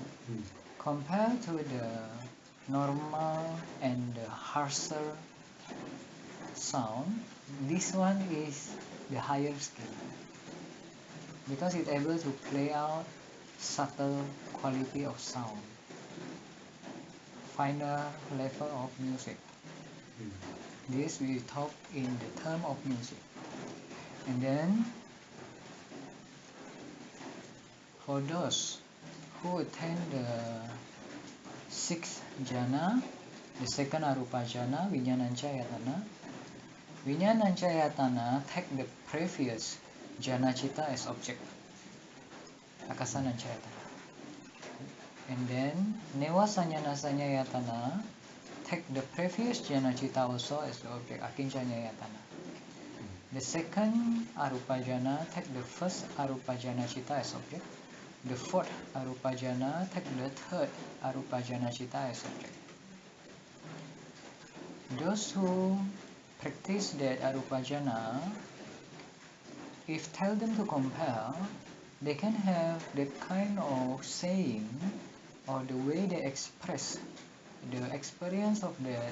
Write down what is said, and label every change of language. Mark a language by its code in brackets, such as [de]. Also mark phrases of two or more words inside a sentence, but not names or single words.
[en] Compared to the normal and the harsher sound, this one is the higher scale, because it's able to play out subtle quality of sound, finer level of music. This we talk in the term of music. And then for those who attain the sixth jhana, the second [pi] arupa jhana, vijnanancayatana, vijnanancayatana [en] take the previous [pi] jhana citta [en] as object, akasanancayatana. And then nevasanyanasanayatana take the previous [pi] jhana citta [en] also as the object, akincanyayatana. The second [pi] arupa jhana [en] take the first [pi] arupa jhana citta [en] as object. The fourth [pi] arupa jhana [en] take the third [pi] arupa jhana citta [en] as object. Those who practice that [pi] arupa jhana, [en] if tell them to compare, they can have that kind of saying or the way they express the experience of that.